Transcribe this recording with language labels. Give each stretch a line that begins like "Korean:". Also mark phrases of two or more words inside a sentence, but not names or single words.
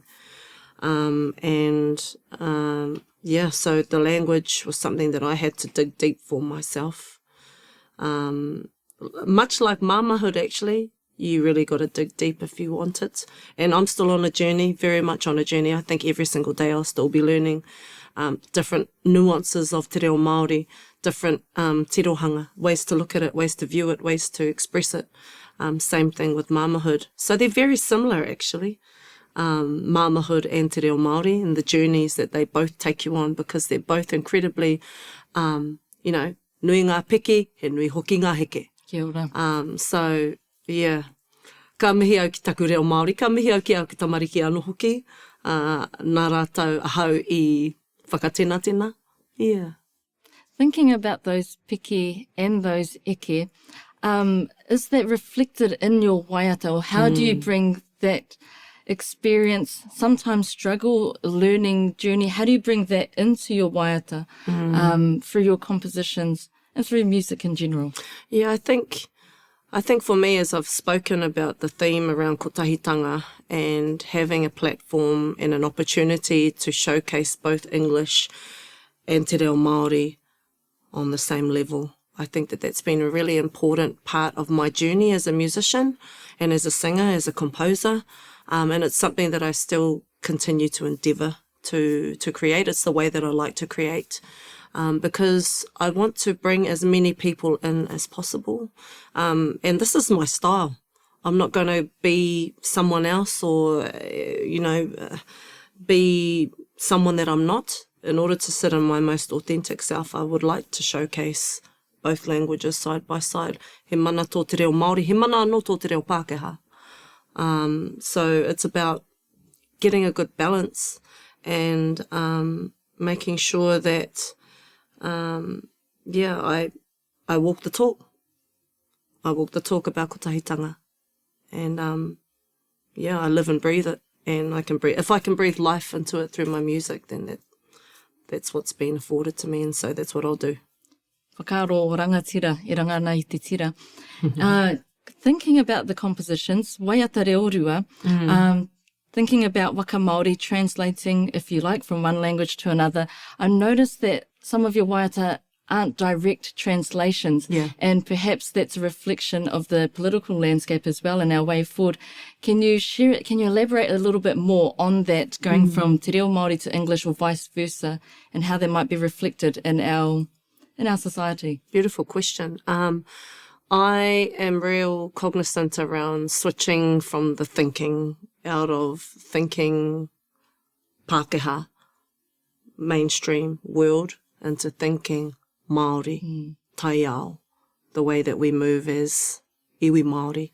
English: So the language was something that I had to dig deep for myself. Much like mamahood, actually, you really got to dig deep if you want it. And I'm still on a journey, very much on a journey. I think every single day I'll still be learning different nuances of
Māori: te reo Māori,
English: different tirohanga, ways to look at it, ways to view it, ways to express it. Same thing with mamahood. So they're very similar, actually. Mamahood and
Māori: te reo Māori,
English: and the journeys that they both take you on, because they're both incredibly,
Māori: nui ngā piki, he nui hoki ngā heke. Kia ora.
English: So, yeah.
Māori: Ka mihi au ki taku reo Māori, ka mihi au ki au ki tamariki anō hoki, nā rātou ahau I whakatena.
English: Yeah. Thinking about those piki and those eke, is that reflected in your waiata, or how do you bring that experience, sometimes struggle, learning journey, how do you bring that into your waiata through your compositions and through music in general? Yeah, I think for me, as I've spoken about the theme around kotahitanga and having a platform and an opportunity to showcase both English and
Māori: te reo Māori
English: on the same level, I think that that's been a really important part of my journey as a musician and as a singer, as a composer. And it's something that I still continue to endeavour to create. It's the way that I like to create, because I want to bring as many people in as possible. And this is my style. I'm not going to be someone else or, be someone that I'm not. In order to sit in my most authentic self, I would like to showcase both languages side by side.
Māori: He mana tō te reo Māori, he mana anō tō te reo Pākehā.
English: So it's about getting a good balance and making sure that, I walk the talk. I walk the talk about kotahitanga. And, I live and breathe it. And if I can breathe life into it through my music, then that's what's been afforded to me, and so that's what I'll do.
Māori: Whakaaro rangatira, I ranga ana I te tira.
English: Thinking about the compositions,
Māori: waiata reorua,
English: thinking about
Māori: waka Māori,
English: translating, if you like, from one language to another, I noticed that some of your waiata aren't direct translations, and perhaps that's a reflection of the political landscape as well and our way forward. Can you share it? Can you elaborate a little bit more on that, going from
Māori: te reo Māori
English: to English or vice versa, and how that might be reflected in our society? Beautiful question. I am real cognizant around switching from the thinking, out of thinking Pākehā, mainstream world, into thinking Māori, taiao, the way that we move as
Māori: iwi Māori.